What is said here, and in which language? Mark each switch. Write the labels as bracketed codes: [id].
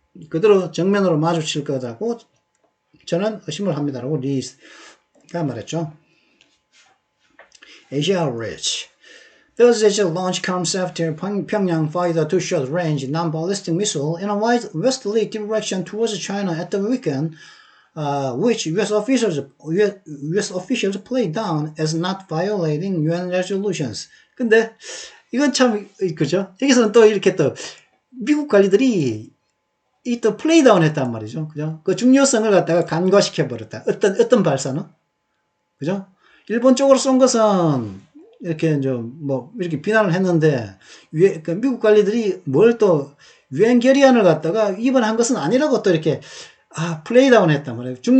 [ko] 그대로 정면으로 마주칠 거라고 저는 의심을 합니다라고 리가 말했죠. Asia Rich. [en] Thursday launch comes after Pyongyang fired a two-shot-range non-ballistic missile in a westerly direction towards China at the weekend, which U.S. officials played down as not violating UN resolutions. [ko] 근데 이건 참 그죠? 여기서는 또 이렇게 또 미국 관리들이 이 또 플레이다운 했단 말이죠. 그죠? 그 중요성을 갖다가 간과시켜 버렸다. 어떤 발사는? 그죠? 일본 쪽으로 쏜 것은 이렇게 좀 뭐 이렇게 비난을 했는데 그 미국 관리들이 뭘 또 유엔 결의안을 갖다가 위반한 것은 아니라고 또 이렇게 플레이다운 했단 말이에요.